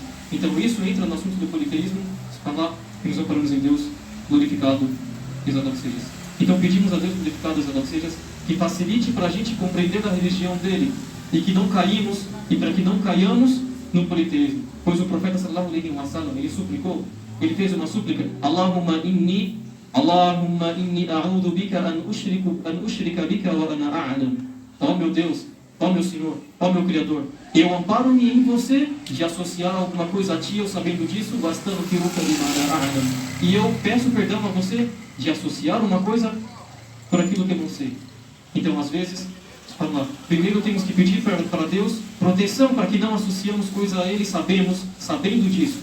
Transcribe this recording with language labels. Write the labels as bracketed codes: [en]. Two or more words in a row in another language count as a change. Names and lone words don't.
[pt] Então isso entra no assunto do politeísmo, que nos amparamos em Deus, glorificado e exaltado seja. Então pedimos a Deus glorificado e exaltado seja, que facilite para a gente compreender a religião dele, e que não caímos, e para que não caiamos no politeísmo. Pois o profeta [ar] صلى الله عليه وسلم, [pt] ele suplicou, ele fez uma súplica, [ar] اللهم إني أعوذ بك أن أشرك بك وأنا أعلم. [pt] Ó meu Deus, ó meu Senhor, ó meu Criador, eu amparo-me em você de associar alguma coisa a ti, eu sabendo disso, bastando que e eu peço perdão a você de associar uma coisa por aquilo que eu não sei. Então, às vezes, primeiro temos que pedir para Deus proteção para que não associemos coisa a Ele, sabendo disso.